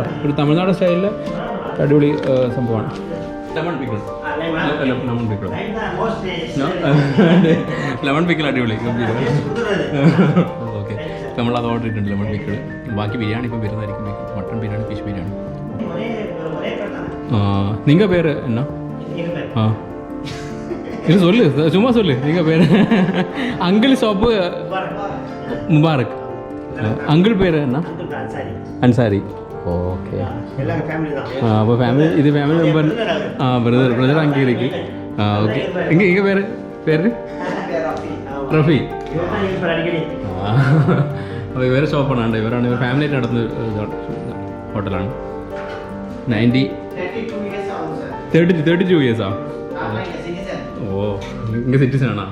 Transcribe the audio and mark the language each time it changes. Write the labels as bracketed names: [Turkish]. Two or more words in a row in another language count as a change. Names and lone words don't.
[Malayalam] ഒരു തമിഴ്നാട് സ്റ്റൈലിൽ അടിപൊളി സംഭവമാണ്. [English] lemon pickle, lemon pickle, lemon pickle [Malayalam] അടിപൊളി. ഓക്കെ, നമ്മളത് ഓർഡർ ചെയ്തിട്ടുണ്ട് [English] lemon pickle. [Malayalam] ബാക്കി ബിരിയാണി ഇപ്പം വരുന്നതായിരിക്കും. മട്ടൺ ബിരിയാണി, ഫിഷ് ബിരിയാണി. നിങ്ങ പേര് എന്നാ? [Tamil] இல்லை சொல்லு, சும்மா சொல்லு. நீங்கள் பேர் அங்கிள் ஷாப்பு முபாரக். அங்கிள் பேர் என்ன? அன்சாரி. ஓகே. அப்போ ஃபேமிலி, இது [English] family member. [Tamil] பிரதர் அங்கே இருக்கு. ஓகே. எங்கள் பேர் റഫി. [Malayalam] അപ്പോൾ ഇവരെ ഷോപ്പാണ്. ഇവരാണ് ഇവർ ഫാമിലി ആയിട്ട് നടന്ന ഹോട്ടലാണ്. 32 ഇയേഴ്സാ. ഓ, ഇങ്ങനെ സിറ്റിസൺ ആണോ?